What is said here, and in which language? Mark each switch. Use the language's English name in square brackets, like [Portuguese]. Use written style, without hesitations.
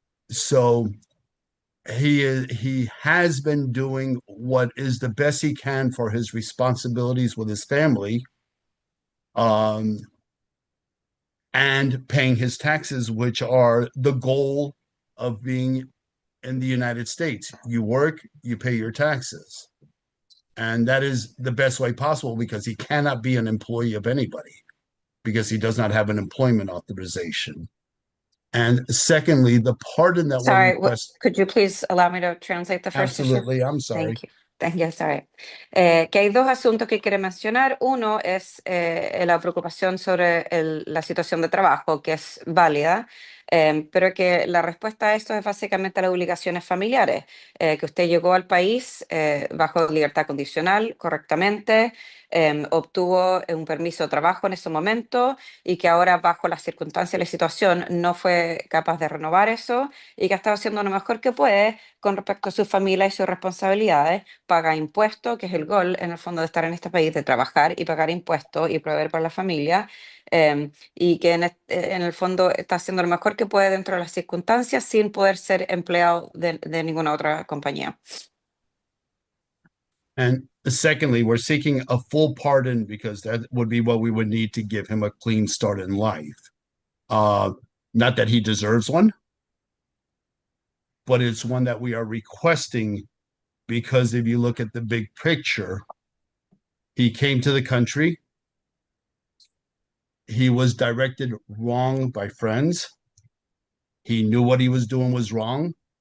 [English] So he has been doing what is the best he can for his responsibilities with his family, and paying his taxes, which are the goal of being in the United States. You work, you pay your taxes. And that is the best way possible because he cannot be an employee of anybody because he does not have an employment authorization. And secondly, the pardon that we're Sorry, requesting. could you please allow me to translate the first issue? Absolutely, I'm sorry. Thank you. Thank you, sorry. [Spanish] Que hay dos asuntos que quiere mencionar. Uno es la preocupación sobre la situación de trabajo, que es válida, pero que la respuesta a esto es básicamente las obligaciones familiares, que usted llegó al país bajo libertad condicional, correctamente, obtuvo un permiso de trabajo en ese momento y que ahora bajo las circunstancias y la situación no fue capaz de renovar eso y que ha estado haciendo lo mejor que puede con respecto a su familia y sus responsabilidades, paga impuestos, que es el gol en el fondo de estar en este país, de trabajar y pagar impuestos y proveer para la familia, y que en el fondo está haciendo lo mejor que puede dentro de las circunstancias sin poder ser empleado de ninguna otra compañía. [English] And secondly, we're seeking a full pardon because that would be what we would need to give him a clean start in life. Not that he deserves one, but it's one that we are requesting because if you look at the big picture, he came to the country, he was directed wrong by friends, he knew what he was doing was wrong.